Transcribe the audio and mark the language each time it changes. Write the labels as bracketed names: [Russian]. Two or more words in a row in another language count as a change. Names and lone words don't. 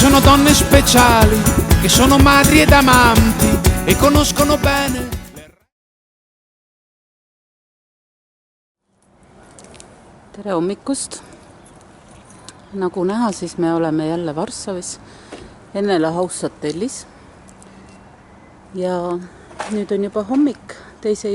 [Italian] donne speciali che sono madri ed amanti e conoscono bene. [Estonian] Tere hommikust! Nagu näha, siis me oleme jälle Varssavis Ennela House hotellis ja nüüd on juba hommik, 2.